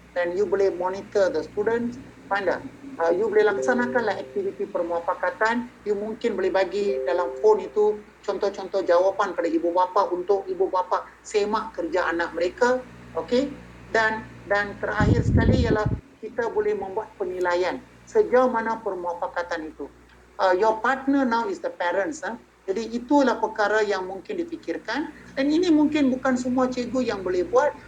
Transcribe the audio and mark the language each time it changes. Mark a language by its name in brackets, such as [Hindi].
[Malay] Dan you boleh [English] monitor the students. [Malay] Pandai. You boleh laksanakanlah aktiviti permuafakatan. You mungkin boleh bagi dalam phone itu contoh-contoh jawapan pada ibu bapa untuk ibu bapa semak kerja anak mereka. Okay. Dan terakhir sekali ialah kita boleh membuat penilaian sejauh mana permuafakatan itu. [English] Your partner now is the parents. [Malay] Jadi itulah perkara yang mungkin dipikirkan. Dan ini mungkin bukan semua cikgu yang boleh buat.